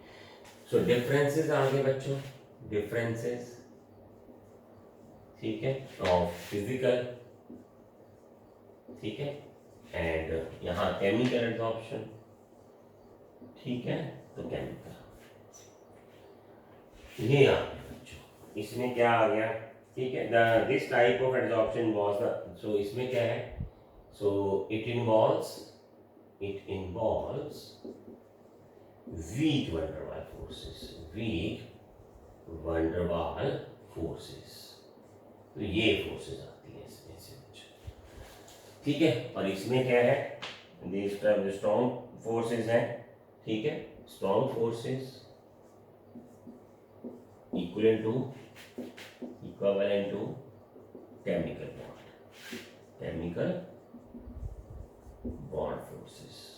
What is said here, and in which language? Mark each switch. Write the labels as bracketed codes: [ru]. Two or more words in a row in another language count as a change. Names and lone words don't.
[en] so differences [hi] आ गए बच्चों, डिफरेंसेस, ठीक है, [en] of physical, [hi] ठीक है, एंड यहाँ [en] chemical absorption. [hi] ठीक है, तो केमिकल ये आ गया बच्चों, इसमें क्या आ गया। ठीक है, [en] this type of absorption was the, सो [hi] इसमें क्या है, [en] so it involves weak van der Waal forces, weak van der Waal forces। [hi] तो ये फोर्सेस आती है इसमें से। ठीक है, और इसमें क्या है, [en] this strong forces [hi] हैं। ठीक है, [en] strong forces equivalent to chemical bond forces.